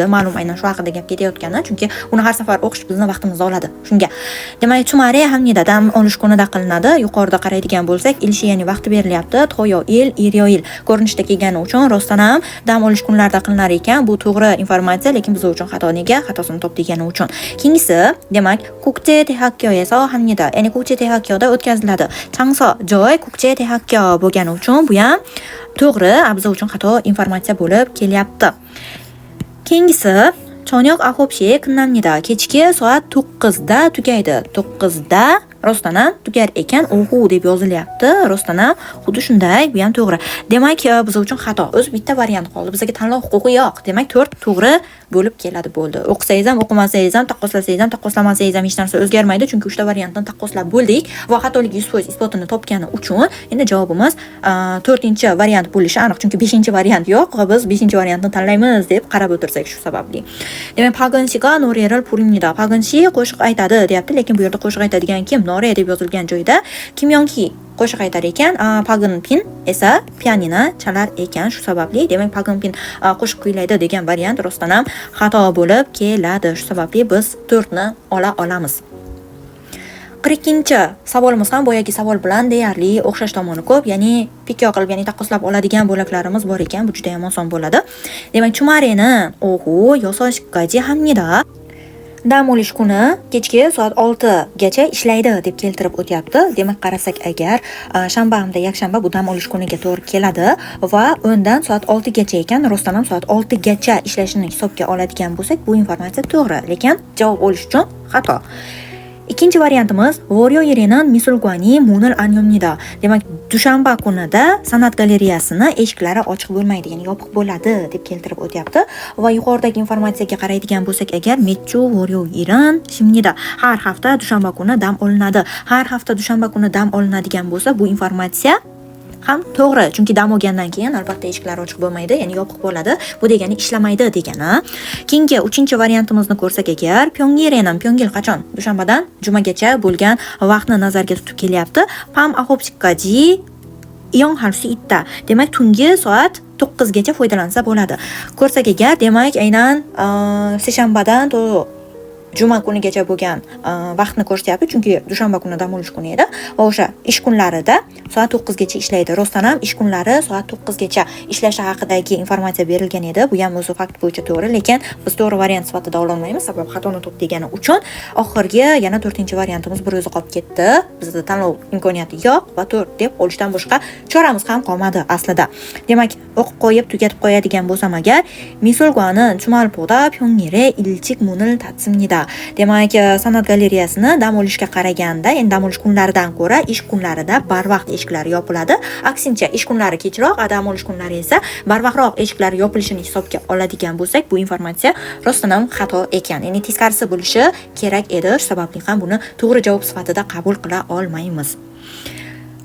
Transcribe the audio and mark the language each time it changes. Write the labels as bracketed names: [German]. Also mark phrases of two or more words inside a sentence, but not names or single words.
[Uzbek] Ma'lum aynan shu haqida gap ketayotgani, chunki uni har safar o'qish bizni vaqtimizni oladi. Shunga. Demak, [Korean] 주말에 합니다 [Uzbek] dam olish kunida qilinadi. Yuqorida qaraydigan bo'lsak, ilshi ya'ni vaqti berilyapti. [Korean] 토요일, 일요일 [Uzbek] ko'rinishda kelgani uchun rostdan ham dam olish kunlarida qilinar ekan. Bu to'g'ri informatsiya, lekin biz uchun xato. Nega? Xatosini top degani uchun. Keyingisi, demak, [Korean] 국제 대학교에서 합니다. [Uzbek] ya'ni 국제 대학교da o'tkaziladi. Changso joy 국제 대학교 bo'lgani uchun bu ham to'g'ri, biz uchun xato informatsiya bo'lib kelyapti. [Korean] Keyingisi 저녁 9시에 끝납니다. [Uzbek] Kechki soat 9da tugaydi. 9da rostdan ham tugar ekan, ohu deb yozilyapti. Rostdan ham xuddi shunday, bu ham to'g'ri. Demak, biz uchun xato. O'z bitta variant qoldi. Bizga tanlov huquqi yo'q. Demak, 4 to'g'ri bo'lib keladi, bo'ldi. O'qisangiz ham, o'qimasangiz ham, taqqoslasangiz ham, taqqoslamasangiz ham hech narsa o'zgarmaydi, chunki 3 ta variantni taqqoslab bo'ldik va xatolik 100% isbotini topgani uchun endi javobimiz 4-variant bo'lishi aniq, chunki 5-variant yo'q va biz 5-variantni tanlaymiz deb qarab o'tirsak shu sababli. [Korean] Demak, Pagansiga 노래를 부릅니다. [Uzbek] Pagansi qo'shiq aytadi deyapti, lekin bu yerda qo'shiq aytadigan kim? Nore deb yozilgan joyda Kim Yongki qo'shiq aytar ekan, Paganpin esa pianino chalar ekan. Shu sababli demak Paganpin qo'shiq kuylaydi degan variant rostdan ham xato bo'lib keladi. Shu sababli biz 4 ni ola olamiz. 42-savolimiz ham boyagi savol bilan deyarli o'xshash tomoni ko'p, ya'ni pikyo qilib, ya'ni taqqoslab oladigan bo'laklarimiz bor ekan. Bu juda ham oson bo'ladi. Demak, [Korean] 주말에는 오후 6시까지 합니다. [Uzbek] Dam olish kuni kechki soat 6 gacha ishlaydi deb keltirib o'tyapti. Demak, qarasak agar shanba hamda yakshanba bu dam olish kuniga to'g'ri keladi va o'ndan soat 6 gacha ekan. Rostdan ham soat 6 gacha ishlashini hisobga oladigan bo'lsak, bu informatsiya to'g'ri, lekin javob olish uchun xato. Ikkinchi variantimiz [Korean] 월요일에는 미술관이 문을 안 엽니다. [Uzbek] Demak, dushanba kunida san'at galereyasini eshiklari ochiq bo'lmaydi, ya'ni yopiq bo'ladi deb keltirib o'tyapti. Va yuqoridagi informatsiyaga qaraydigan bo'lsak agar [Korean] 매주 월요일은 쉽니다. [Uzbek] Har hafta dushanba kuni dam olinadi. Har hafta dushanba kuni dam olinadigan bo'lsa, bu informatsiya ham to'g'ri, chunki dam olgandan keyin albatta eshiklar ochiq bo'lmaydi, ya'ni yopiq bo'ladi. Bu degani ishlamaydi degani. Keyingi 3-variantimizni ko'rsak agar Pyongyil qachon? Dushanbadan jumagacha bo'lgan vaqtni nazarga tutib kelyapti. [Korean] Pam 9시까지 이용할 수 있다. [Uzbek] Demak, tungi soat 9 gacha foydalansa bo'ladi. Ko'rsak agar, demak, aynan seshanbadan to juma kunigacha bo'lgan vaqtni ko'rsatyapti, chunki dushanba kuni dam olish kuni edi va o'sha ish kunlarida soat 9 gacha ishlaydi. Rostdan ham ish kunlari soat 9 gacha ishlashi haqidagi informatsiya berilgan edi. Bu ham o'zi fakt bo'yicha to'g'ri, lekin biz to'g'ri variant sifatida ola olmaymiz, sabab xatoni top degani uchun. Oxirgi yana 4-variantimiz bir o'zi qolib ketdi. Bizda tanlov imkoniyati yo'q va 4 deb olishdan boshqa choramiz ham qolmadi aslida. Demak, o'qib qo'yib tugatib qo'yadigan bo'lsam agar, [Korean] 미술관은 주말보다 평일에 일찍 문을 닫습니다. [Uzbek] Demak, san'at galereyasini dam olishga qaraganda, endi dam olish kunlaridan ko'ra ish kunlarida barvaqt eshiklari yopiladi. Aksincha, ish kunlari kechroq, dam olish kunlari esa barvaqtroq eshiklari yopilishini hisobga oladigan bo'lsak, bu informatsiya rostdan ham xato ekan. Ya'ni teskarisi bo'lishi kerak edi. Shu sababli ham buni to'g'ri javob sifatida qabul qila olmaymiz.